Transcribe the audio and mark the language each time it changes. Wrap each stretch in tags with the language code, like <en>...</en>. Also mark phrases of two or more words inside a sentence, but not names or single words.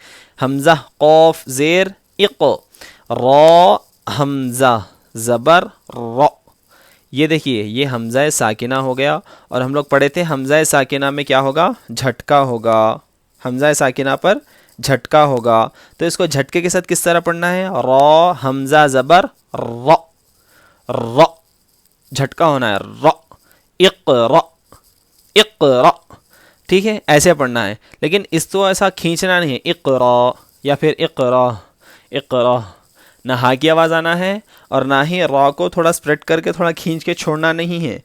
<ur>حمزہ قوف زیر اقو، را حمزہ زبر را. یہ دیکھیے یہ حمزہ ساکنہ ہو گیا، اور ہم لوگ پڑھے تھے حمزہ ساکنہ میں کیا ہوگا؟ جھٹکا ہوگا. حمزہ ساکنہ پر جھٹکا ہوگا، تو اس کو جھٹکے کے ساتھ کس طرح پڑھنا ہے؟ را حمزہ زبر را، را جھٹکا ہونا ہے، را اقرا، اقرا، ٹھیک ہے، ایسے پڑھنا ہے. لیکن اس تو ایسا کھینچنا نہیں ہے، اقرا یا پھر اقرا، اقرا، نہ ہا کی آواز آنا ہے اور نہ ہی را کو تھوڑا اسپریڈ کر کے تھوڑا کھینچ کے چھوڑنا نہیں ہے.</ur>